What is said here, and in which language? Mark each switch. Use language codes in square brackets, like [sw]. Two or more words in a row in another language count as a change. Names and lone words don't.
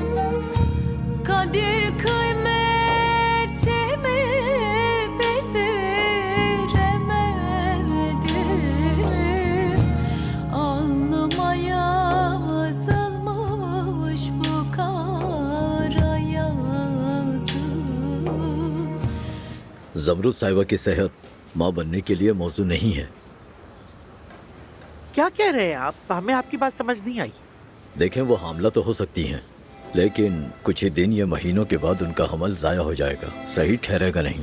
[tr] Kadir kıymetimi bildiremedim. Alnıma yazılmış bu kara yazı. [hi] जमरुद साहिबा की सेहत माँ बनने के लिए मौजू नहीं है। क्या कह रहे हैं आप? हमें आपकी बात समझ नहीं आई। देखें, वो हामला तो हो सकती हैं, लेकिन कुछ ही दिन या महीनों के बाद उनका हमल जाया हो जाएगा, सही ठहरेगा नहीं।